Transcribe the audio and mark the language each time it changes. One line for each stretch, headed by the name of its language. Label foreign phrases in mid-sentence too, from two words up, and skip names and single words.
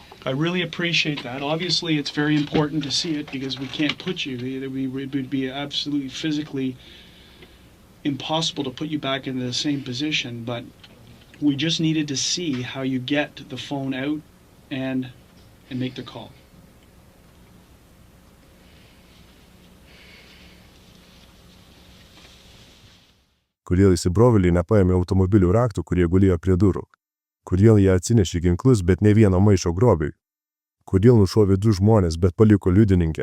English: I really appreciate that. Obviously, it's very important to see it because we can't put you. It would be absolutely physically impossible to put you back in the same position, but we just needed to see how you get the phone out and make the call.
Lithuanian: Kodėl įsibrovėliai nepaėmė automobilių raktų, kurie gulėjo prie durų? Kodėl jie atsinešė ginklus, bet ne vieno maišo grobiui? Kodėl nušovė 2 žmonės, bet paliko liudininkę?